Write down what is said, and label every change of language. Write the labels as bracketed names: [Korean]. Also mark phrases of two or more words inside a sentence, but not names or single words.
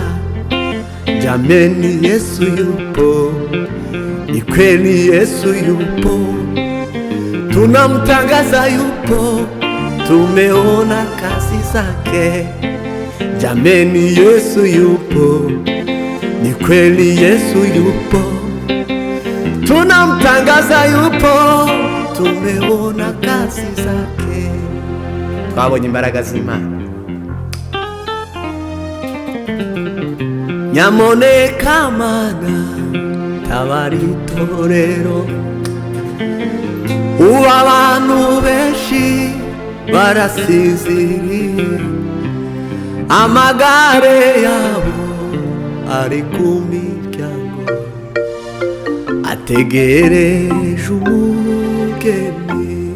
[Swahili] Jameni, Yesu yupo, ni kweli Yesu yupo, tunamtangaza yupo, tumeona kazi zake. Jameni, Yesu yupo, ni kweli Yesu yupo, tunamtangaza yupo, tumeona kazi zake. [Kinyarwanda] Twabonye imbaraga z'Imana. nyamuneka mana tabara itorero, ubu abantu benshi barasinziriye, amagare yabo ari ku miryango ategereje umugeni.